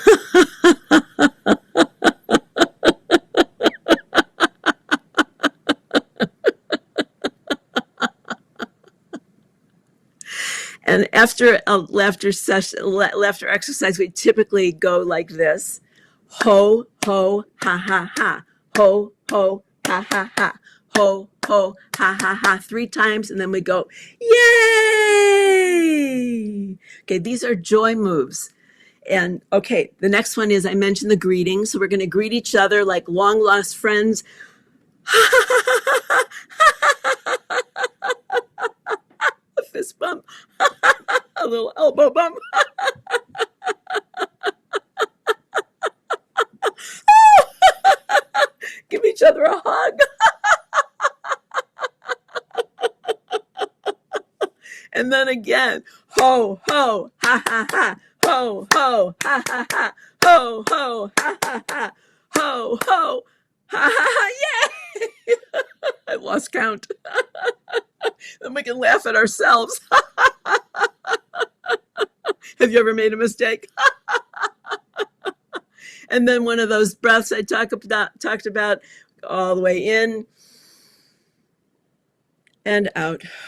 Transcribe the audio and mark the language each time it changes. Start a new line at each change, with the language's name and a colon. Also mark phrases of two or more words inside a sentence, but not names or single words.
English: And after a laughter exercise, we typically go like this. Ho, ho, ha, ha, ha. Ho, ho, ha, ha, ha. Ho, ho, ha, ha, ha. 3 times, and then we go, yay! Okay, these are joy moves. And okay, the next one is I mentioned the greeting. So we're going to greet each other like long lost friends. A fist bump, a little elbow bump. Give each other a hug. And then again, ho, ho, ha, ha, ha. Ho, ho, ha, ha, ha. Ho, ho, ha, ha, ha. Ho, ho, ha, ha, ha. Yay! I lost count. Then we can laugh at ourselves. Have you ever made a mistake? And then one of those breaths I talked about all the way in and out.